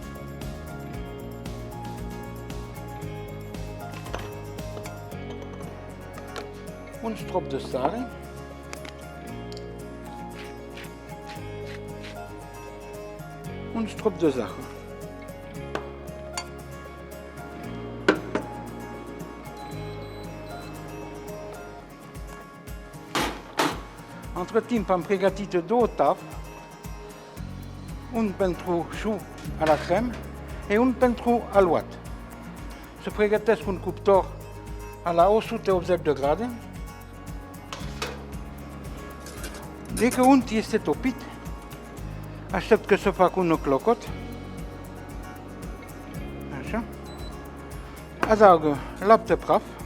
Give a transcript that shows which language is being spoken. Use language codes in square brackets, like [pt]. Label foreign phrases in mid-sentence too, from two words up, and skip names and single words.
[ro] un strop de sare, un strop de zahăr. Între timp am pregătit două tafe, un pentru [fr] choux à la crème et un [ro] pentru alouat. Se pregătesc un cuptor la 180 de grade. Dès că unt este topit, aștept că să fac un clocot. Așa. Adaugă lapte praf.